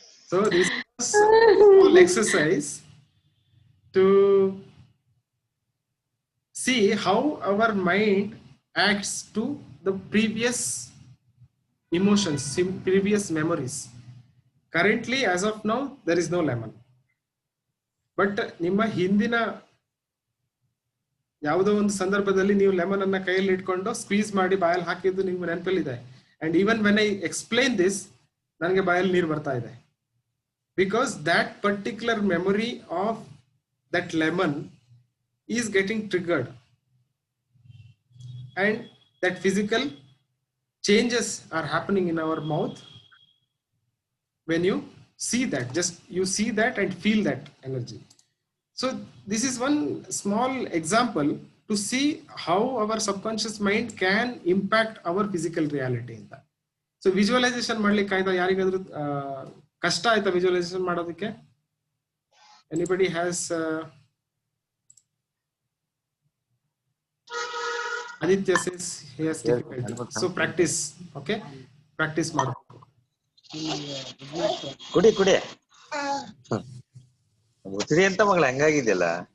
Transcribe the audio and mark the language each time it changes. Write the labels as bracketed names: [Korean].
[English] So this is a small exercise to see how our mind acts to the previous emotions, previous memories. Currently, as of now, there is no lemon. [Kannada] But ನಿಮ್ಮ ಹಿಂದಿನ ಯಾವುದೋ ಒಂದು ಸಂದರ್ಭದಲ್ಲಿ ನೀವು lemon ಅನ್ನ ಕೈಯಲ್ಲಿ ಇಟ್ಕೊಂಡು squeeze ಮಾಡಿ ಬಾಯಲ್ಲಿ ಹಾಕಿದ್ದು ನಿಮ್ಗೆ ನೆನಪಲ್ಲಿದೆ. [English] and even when I explain this, [Kannada] ನನಗೆ ಬಾಯಲ್ಲಿ ನೀರು ಬರ್ತಾ ಇದೆ. [English] Because that particular memory of that lemon is getting triggered, and that physical changes are happening in our mouth when you see that. Just you see that and feel that energy. So this is one small example to see how our subconscious mind can impact our physical reality in that. [Kannada] So visualization ಮಾಡ್ಲಿಕ್ಕೆ ಆಯ್ತಾ? ಯಾರಿಗಾದ್ರೂ ಕಷ್ಟ ಆಯ್ತಾ visualisation ಮಾಡೋದಕ್ಕೆ? [English] Anybody has Aditya says he has difficulty. So practice. [Kannada] Okay, practice ಮಾಡಬೇಕು. ಕುಡಿ ಮುಸ್ರಿ ಅಂತ ಮಗಳ ಹಂಗಾಗಿದೆಯಲ್ಲ.